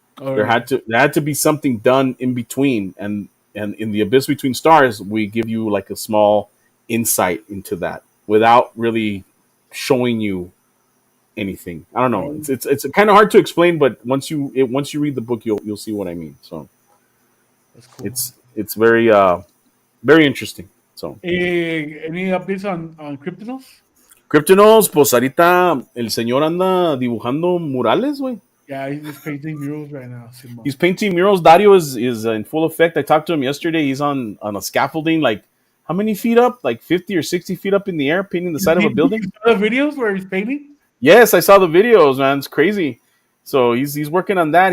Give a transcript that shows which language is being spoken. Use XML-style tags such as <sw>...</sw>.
<en>There had to be something done in between, and in the Abyss Between Stars, we give you like a small insight into that without really showing you anything. I don't know. It's kind of hard to explain, but once you read the book, you'll see what I mean. So That's cool. it's very very interesting. So Any updates on Kryptonals?</en> <es>Kryptonals, pues ahorita el señor anda dibujando murales, güey.</es> <en>Yeah, he's painting murals right now. Simon. He's painting murals. Dario is in full effect. I talked to him yesterday. He's on a scaffolding, like how many feet up? Like 50 or 60 feet up in the air, painting the side of a building. You saw the videos where he's painting? Yes, I saw the videos, man. It's crazy. So he's working on that.</en>